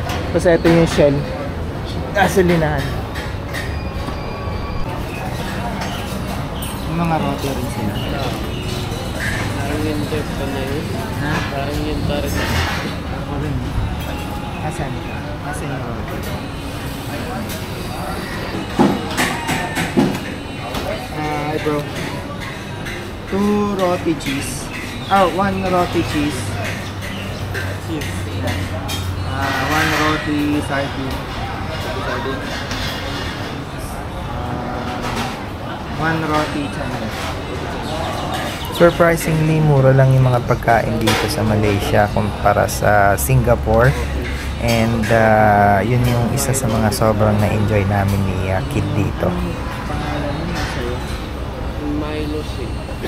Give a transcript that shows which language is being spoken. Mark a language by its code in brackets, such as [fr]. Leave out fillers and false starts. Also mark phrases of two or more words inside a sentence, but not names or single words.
[tl] Kasi ito yung Shell gasolinahan. Mga roti rin sila. Parang yung jeep pa na yun. Ha? Parang yun pa rin. Ako rin. Asan? Asan yung roti? [en] Hi bro. [tl] 2 roti cheese. Oh, 1 roti cheese. Cheese. 1 roti sardine. Sardine. 1 roti canai. Surprisingly, mura lang yung mga pagkain dito sa Malaysia kumpara sa Singapore. And yun yung isa sa mga sobrang na-enjoy namin ni Kid dito. Pangalan mo sa'yo? Milo shake.